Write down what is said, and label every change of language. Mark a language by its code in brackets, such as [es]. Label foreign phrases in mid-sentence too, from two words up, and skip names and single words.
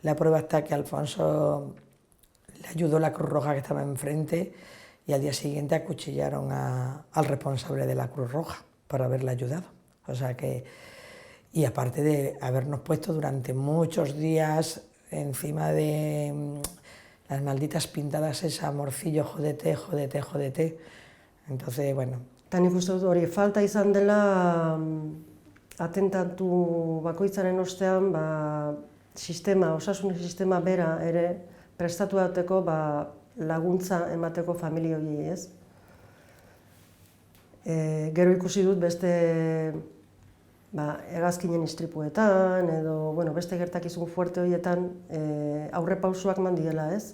[es] La prueba está que Alfonso le ayudó la Cruz Roja que estaba enfrente y al día siguiente acuchillaron al responsable de la Cruz Roja por haberle ayudado. O sea que, y aparte de habernos puesto durante muchos días encima de las malditas pintadas esas, morcillo, jódete, jódete, jódete. Entonces, bueno. [eu] Eta nik uste dut hori falta izan dela atentatu bakoitzaren ostean sistema, osasun sistema bera ere prestatu dateko laguntza emateko familia horiei, ez? Gero ikusi dut beste hegazkinen istripuetan edo beste gertakizun fuerte horietan aurrepausoak eman diela, ez?